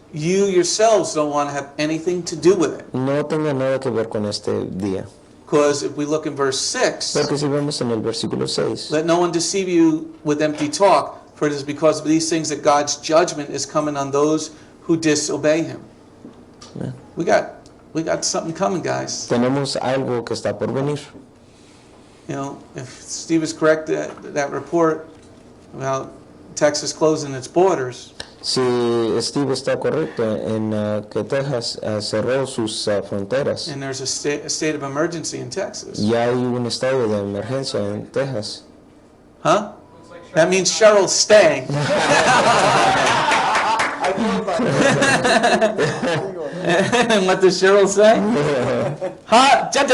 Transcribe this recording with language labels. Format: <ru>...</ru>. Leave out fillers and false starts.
<en>You yourselves don't want to have anything to do with it.</en> <es>No tenga nada que ver con este día.</es> <en>Because if we look in verse 6,</en> <es>Porque si vemos en el versículo 6,</es> <en>let no one deceive you with empty talk, for it is because of these things that God's judgment is coming on those who disobey Him. Yeah. We got something coming, guys.</en> <es>tenemos algo que está por venir.</es> <en>You know, if Steve is correct, that report about Texas closing its borders,</en> <es>Si Steve está correcto en que Texas cerró sus fronteras,</es> <en>and there's a state of emergency in Texas.</en> <es>ya hay un estado de emergencia en Texas.</es> <en>Huh? That means Cheryl's staying. And what does Cheryl say? Huh?</en>